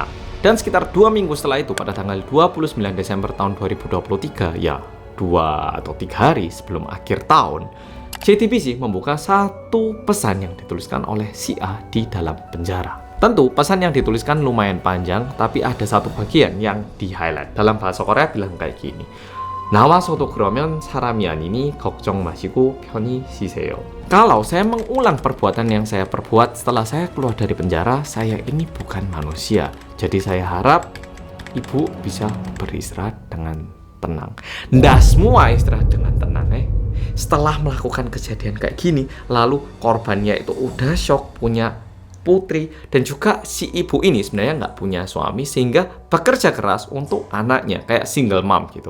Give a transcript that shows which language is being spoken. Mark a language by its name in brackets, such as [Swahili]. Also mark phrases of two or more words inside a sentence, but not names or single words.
[Indonesian] Dan sekitar 2 minggu setelah itu, pada tanggal 29 Desember tahun 2023, ya 2 atau 3 hari sebelum akhir tahun, JTBC membuka satu pesan yang dituliskan oleh si A di dalam penjara. Tentu pesan yang dituliskan lumayan panjang, tapi ada satu bagian yang di-highlight. Dalam bahasa Korea bilang kayak gini. [Korean] 나와서도 그러면 사람이 아니니 걱정 마시고 편히 쉬세요. [Indonesian] Kalau saya mengulang perbuatan yang saya perbuat setelah saya keluar dari penjara, saya ini bukan manusia. Jadi saya harap ibu bisa beristirahat dengan tenang. Nggak semua istirahat dengan tenang Setelah melakukan kejadian kayak gini, lalu korbannya itu udah shock, punya putri, dan juga si ibu ini sebenarnya nggak punya suami sehingga bekerja keras untuk anaknya, kayak [English] single mom [Indonesian] gitu.